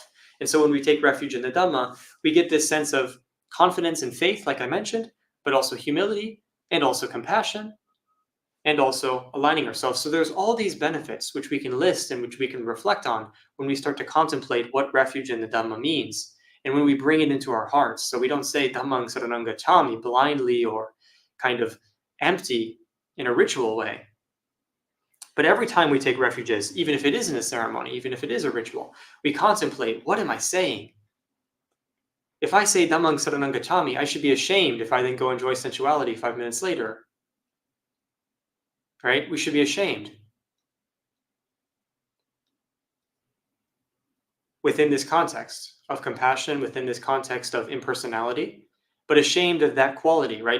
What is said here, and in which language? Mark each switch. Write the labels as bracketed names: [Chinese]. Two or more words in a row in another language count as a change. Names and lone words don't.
[English] And so when we take refuge in the Dhamma, we get this sense of confidence and faith, like I mentioned, but also humility, and also compassion, and also aligning ourselves. So there's all these benefits which we can list and which we can reflect on when we start to contemplate what refuge in the Dhamma means. And when we bring it into our hearts, so we don't say [Pali] Dhammang saranang gacchami [English] blindly or kind of empty in a ritual way. But every time we take refuges, even if it isn't a ceremony, even if it is a ritual, we contemplate, what am I saying? If I say [Pali] Dhammang saranang gacchami, [English] I should be ashamed if I then go enjoy sensuality 5 minutes later. Right? We should be ashamed. Within this context of compassion, within this context of impersonality, but ashamed of that quality, right?